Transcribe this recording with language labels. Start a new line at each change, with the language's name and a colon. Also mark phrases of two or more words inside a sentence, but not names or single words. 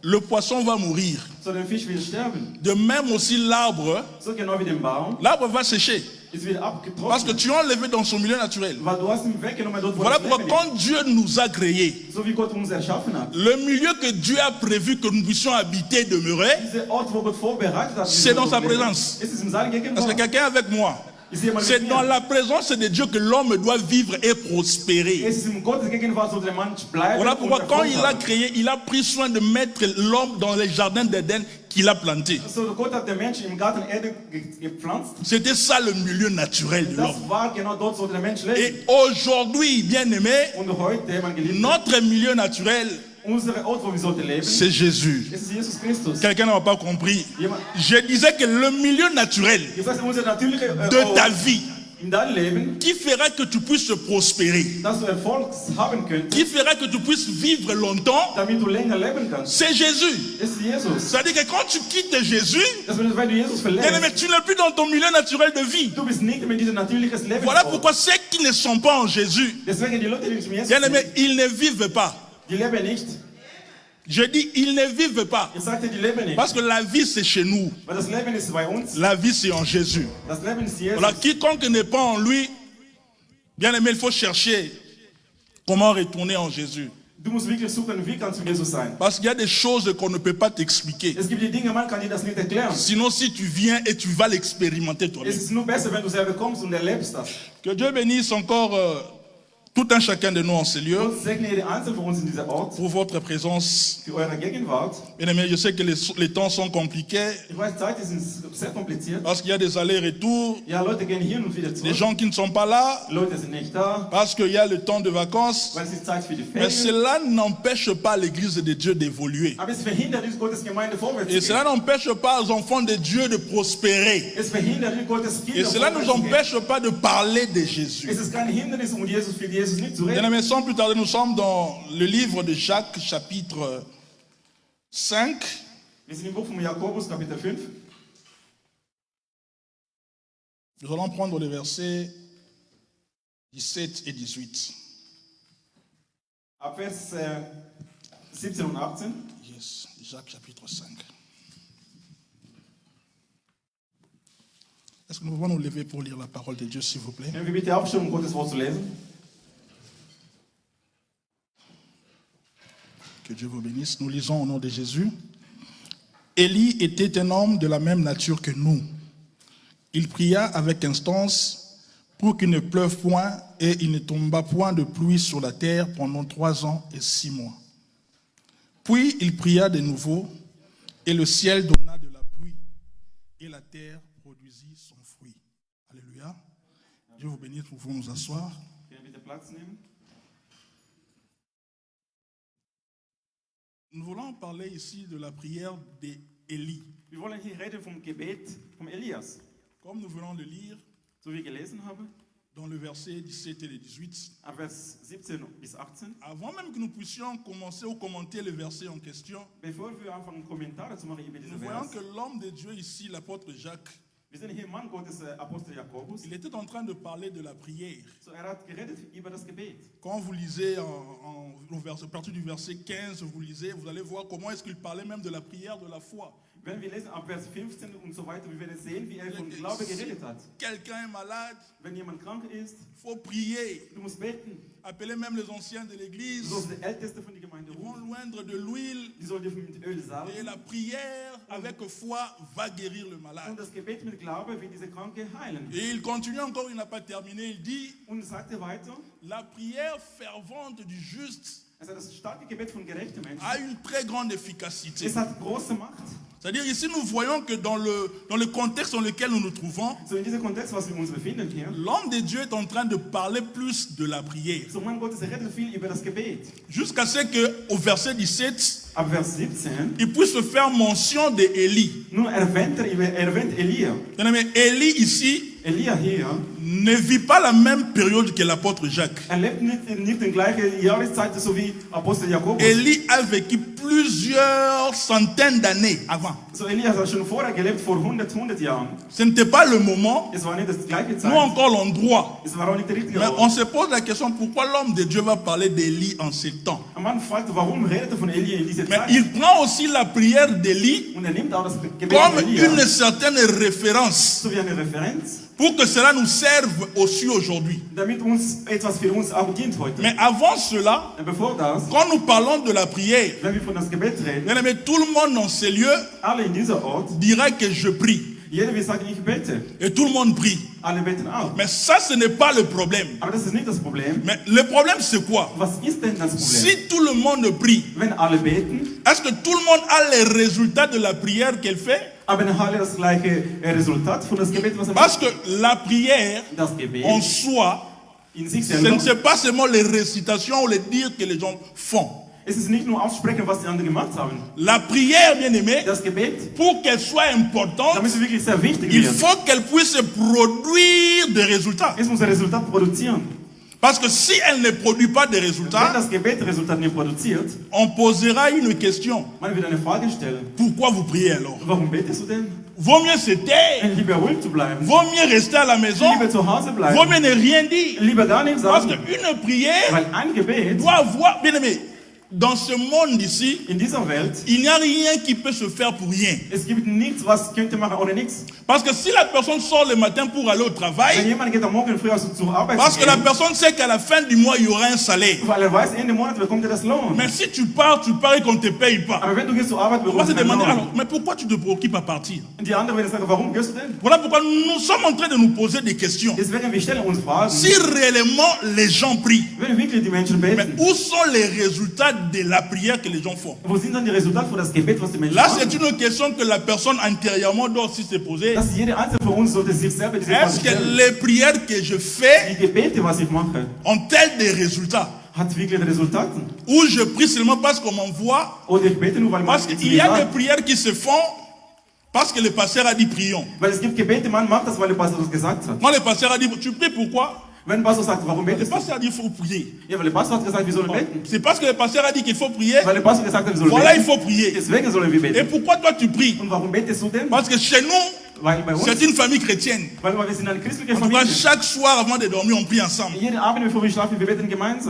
French: le poisson va mourir.
German: So der Fisch wird sterben.
French: De même aussi l'arbre,
German: So genau wie den Baum.
French: l'arbre va sécher.
German: Es wird
French: Parce que
German: abgetrocknet.
French: tu as enlevé dans son milieu naturel.
German: Weil du hast ihn weggenommen dort, wo
French: Voilà
German: das
French: pourquoi
German: Leben
French: quand Dieu nous a créés,
German: ist. So wie Gott uns erschaffen hat.
French: le milieu que Dieu a prévu que nous puissions habiter, demeurer,
German: Dieser Ort, wo Gott vorbereitet hat.
French: c'est dans sa présence.
German: Es ist in seiner
French: Est-ce
German: Gegenwart.
French: que quelqu'un est avec moi?
German: Ist jemand mit
French: C'est dans
German: mir?
French: la présence de Dieu que l'homme doit vivre et prospérer.
German: Es ist in Gottes Gegenwart, so der Mensch bleiben
French: Voilà
German: und
French: pourquoi quand
German: Erfolg
French: il a
German: haben.
French: créé, il a pris soin de mettre l'homme dans les jardins d'Éden qu'il a plantés.
German: So, Gott hat den Menschen im Garten Eden gepflanzt.
French: C'était ça le milieu naturel de
German: Das
French: l'homme.
German: war genau dort, wo der Mensch lebt.
French: Et aujourd'hui, bien aimé,
German: Und heute, mein Geliebter,
French: notre milieu naturel,
German: unsere Ort, wo wir sollten leben,
French: c'est Jésus.
German: es ist Jesus Christus.
French: Quelqu'un n'a pas compris.
German: Jemand,
French: Je disais que le milieu naturel
German: das heißt, unser natürlicher
French: de ta vie,
German: in deinem Leben,
French: qui fera que tu puisses prospérer,
German: dass du Erfolg haben könntest,
French: qui fera que tu puisses vivre longtemps,
German: damit du länger leben kannst.
French: c'est Jésus.
German: Es ist Jesus.
French: C'est-à-dire que quand tu quittes Jésus,
German: Das bedeutet, wenn du Jesus
French: bien
German: verlässt,
French: aimé, tu n'es plus dans ton milieu naturel de vie.
German: du bist nicht mehr in diesem natürlichen Leben.
French: Voilà pourquoi ceux qui ne sont pas en Jésus,
German: Deswegen die Leute, die nicht mehr Jesus
French: bien aimé,
German: sind,
French: ils ne vivent pas.
German: die leben nicht.
French: Je dis, ils ne vivent pas.
German: Ich sagte, die leben nicht.
French: Parce que la vie, c'est chez nous.
German: Weil das Leben ist bei uns.
French: La vie, c'est en Jésus.
German: Das Leben ist Jesus.
French: Voilà, quiconque n'est pas en lui, bien aimé, il faut chercher comment retourner en Jésus.
German: Du musst wirklich suchen, wie kannst du Jesus sein.
French: Parce qu'il y a des choses qu'on ne peut pas t'expliquer.
German: Es gibt die Dinge, man kann dir das nicht erklären.
French: Sinon, si tu viens et tu vas l'expérimenter
German: Es
French: toi-même.
German: ist nur besser, wenn du selber kommst und erlebst das.
French: Que Dieu bénisse encore tout un chacun de nous en ces lieux
German: Gott segne jede Einzelne von uns in dieser Ort,
French: pour votre présence.
German: für eure Gegenwart.
French: Bien aimé, je sais que les temps sont compliqués
German: Ich weiß, Zeit ist sehr kompliziert.
French: parce qu'il y a des allers-retours,
German: Ja, Leute gehen hin und wieder
French: des
German: zurück.
French: gens qui ne sont pas là
German: Leute sind nicht da,
French: parce qu'il y a le temps de vacances.
German: weil es ist Zeit für die
French: Mais
German: Ferien.
French: cela n'empêche pas l'Église de Dieu d'évoluer.
German: Aber es verhindert nicht, Gottes Gemeinde vorwärts
French: Et
German: zu
French: cela
German: gehen.
French: n'empêche pas aux enfants de Dieu de prospérer.
German: Es verhindert nicht, Gottes
French: Et
German: Kinder
French: cela ne nous
German: vorwärts zu gehen.
French: empêche pas de parler de Jésus.
German: Es ist kein Hindernis, um Jesus für Jesus nicht zu
French: Bien
German: reden.
French: aimés, sans plus tarder, nous sommes dans le livre de Jacques, chapitre 5.
German: Wir sind im Buch von Jakobus, Kapitel 5.
French: Nous allons prendre les versets 17 et 18.
German: Ab Vers 17 und 18.
French: Yes, Jacques, chapitre 5. Est-ce que nous pouvons nous lever pour lire la parole de Dieu, s'il vous plaît? Können wir bitte aufstehen, um Gottes Wort zu lesen? Que Dieu vous bénisse. Nous lisons au nom de Jésus. Élie était un homme de la même nature que nous. Il pria avec instance pour qu'il ne pleuve point et il ne tomba point de pluie sur la terre pendant 3 ans et 6 mois. Puis il pria de nouveau et le ciel donna de la pluie et la terre produisit son fruit. Alléluia. Dieu vous bénisse, nous pouvons nous asseoir.
German: Können wir bitte Platz nehmen?
French: Nous voulons parler ici de la prière d'Élie.
German: Wir wollen hier reden vom Gebet von Elias.
French: Comme nous venons de lire
German: So wie ich gelesen habe,
French: dans le verset 17 et le 18,
German: ab Vers 17 bis 18.
French: avant même que nous puissions commencer ou commenter le verset en question,
German: Bevor wir anfangen, Kommentare zu machen über
French: nous
German: diesen
French: voyons
German: Vers,
French: que l'homme de Dieu ici, l'apôtre Jacques,
German: wir sehen hier Mann Gottes, Apostel Jakobus.
French: il était en train de parler de la prière.
German: So, hat geredet über das Gebet.
French: Quand vous lisez à partir du verset 15, vous lisez, vous allez voir comment est-ce qu'il parlait même de la prière de la foi.
German: Wenn wir lesen ab Vers 15 und so weiter, wir werden sehen, wie von Glaube geredet hat.
French: Quelqu'un est malade,
German: Wenn jemand krank ist,
French: il faut prier.
German: du musst beten.
French: Appelez même les anciens de
German: Du
French: l'église.
German: sollst die Älteste von der Gemeinde
French: Ils vont
German: rufen.
French: loindre de l'huile.
German: Die sollen dir mit Öl
French: Et
German: salben.
French: la prière avec foi va guérir le malade.
German: Und das Gebet mit Glaube wird diese Kranke heilen.
French: Et il continue encore, il n'a pas terminé. Il dit,
German: Und es sagte weiter,
French: la prière fervente du juste
German: also das starke Gebet von gerechten Menschen,
French: a une très grande efficacité.
German: es hat große Macht.
French: C'est-à-dire ici nous voyons que dans le contexte dans lequel nous nous trouvons,
German: So in diesem Kontext, was wir uns befinden hier,
French: l'homme de Dieu est en train de parler plus de la prière.
German: so Mann Gottes redet viel über das Gebet.
French: Jusqu'à ce qu'au verset 17,
German: Ab Vers 17,
French: il puisse faire mention d'Élie.
German: nun erwähnt Elia.
French: Bien aimé, Élie ici
German: Elia hier
French: ne vit pas la même période que l'apôtre Jacques.
German: lebt nicht in gleiche Jahreszeit so wie Apostel Jakobus.
French: Élie a vécu plusieurs centaines d'années avant.
German: So Elias hat schon vorher gelebt, vor 100 Jahren.
French: Ce n'était pas le moment,
German: Es war nicht das gleiche
French: ou
German: Zeit.
French: encore l'endroit.
German: Es war auch nicht der richtige
French: Mais
German: Ort.
French: on se pose la question, pourquoi l'homme de Dieu va parler d'Élie en ces temps?
German: Ein Mann fragt, warum redet er von Elie in dieser
French: Mais
German: Zeit?
French: il prend aussi la prière d'Élie
German: Und nimmt auch das Gebet
French: comme
German: von Elia
French: une certaine référence
German: so wie eine Referenz,
French: pour que cela nous serve aussi aujourd'hui.
German: damit uns etwas für uns auch dient heute.
French: Mais avant cela,
German: Bevor das,
French: quand nous parlons de la prière,
German: wenn wir von das Gebet reden,
French: bien aimé, tout le monde dans ces lieux
German: alle in dieser Ort,
French: dira que je prie.
German: jeder will sagen, ich bete.
French: Et tout le monde prie.
German: Alle beten auch.
French: Mais ça, ce n'est pas le problème.
German: Aber das ist nicht das Problem.
French: Mais le problème, c'est quoi?
German: Was ist denn das Problem?
French: Si tout le monde prie,
German: Wenn alle beten,
French: est-ce que tout le monde a les résultats de la prière qu'elle fait?
German: aber dann alle das gleiche Resultat von das Gebet, was er
French: Parce
German: macht.
French: que la prière,
German: Das Gebet
French: en soi,
German: in sich
French: ce ne
German: selber,
French: sont pas seulement les récitations ou les dires que les gens font.
German: es ist nicht nur aussprechen, was die anderen gemacht haben.
French: La prière, bien aimé,
German: Das Gebet,
French: pour qu'elle soit importante,
German: damit sie wirklich sehr wichtig
French: il
German: wird.
French: faut qu'elle puisse produire des résultats.
German: Es muss ein Resultat produzieren.
French: Parce que si elle ne produit pas des
German: Wenn
French: résultats,
German: das Gebet Resultat nicht produziert,
French: on posera une question.
German: man wird eine Frage stellen.
French: Pourquoi vous priez alors?
German: Warum betest du denn?
French: Vaut mieux se taire,
German: Lieber ruhig zu bleiben.
French: vaut mieux rester à la maison,
German: Lieber zu Hause
French: vaut
German: bleiben.
French: mieux ne rien dire.
German: Lieber gar nichts
French: Parce
German: sagen.
French: qu'une prière
German: Weil ein Gebet
French: doit avoir, bien aimé, dans ce monde ici,
German: in dieser Welt,
French: il n'y a rien qui peut se faire pour rien.
German: es gibt nichts, was könnte machen ohne nichts.
French: Parce que si la personne sort le matin pour aller au
German: Wenn
French: travail,
German: jemand geht am Morgen früh zur Arbeit
French: parce
German: zu
French: que la
German: gehen,
French: personne sait qu'à la fin du mois, il y aura un salaire.
German: weil er weiß, Ende Monat bekommt er das Lohn.
French: Mais si tu pars et qu'on ne te paye pas,
German: Aber wenn du gehst zur Arbeit,
French: on va
German: bekommst
French: se
German: du keinen
French: demander,
German: Lohn.
French: alors, mais pourquoi tu te préoccupes à partir?
German: Und die anderen werden sagen, warum gehst du denn?
French: Voilà pourquoi nous sommes en train de nous poser des questions.
German: Deswegen, wir stellen uns Fragen.
French: Si réellement les gens prient,
German: Wenn wirklich die Menschen
French: mais
German: beten,
French: où sont les résultats de la prière que les gens font?
German: wo sind dann die Resultate für das Gebet, was die Menschen
French: Là,
German: machen?
French: c'est une question que la personne antérieurement doit aussi se poser.
German: Dass jeder Einzelne von uns sollte sich selber diese Frage
French: Est-ce que
German: stellen.
French: les prières que je fais
German: Die Gebete, was ich mache,
French: ont-elles des résultats?
German: hat wirklich Resultate?
French: Ou je prie seulement parce qu'on m'envoie?
German: Oder ich bete nur, weil man
French: Parce
German: es
French: qu'il
German: mir
French: y a des
German: sagt.
French: prières qui se font parce que le pasteur a dit prions.
German: Weil es gibt Gebete, man macht das, weil der Pastor das gesagt hat.
French: Quand le pasteur a dit tu pries pourquoi?
German: Wenn der Pastor sagt, warum
French: Le
German: betest du?
French: pasteur a dit il faut prier.
German: Ja, weil der Pastor hat gesagt, wir sollen beten.
French: C'est parce que le pasteur a dit qu'il faut prier.
German: Weil der Pastor gesagt hat, wir sollen
French: Voilà, il
German: beten.
French: faut prier.
German: Deswegen sollen wir
French: Et
German: beten.
French: pourquoi toi tu pries?
German: Und warum betest du denn?
French: Parce que chez nous,
German: Weil bei uns,
French: c'est une famille chrétienne.
German: weil wir sind eine christliche
French: En tout cas,
German: Familie.
French: chaque soir avant de dormir, on prie ensemble.
German: Jeden Abend, bevor wir schlafen, wir beten gemeinsam.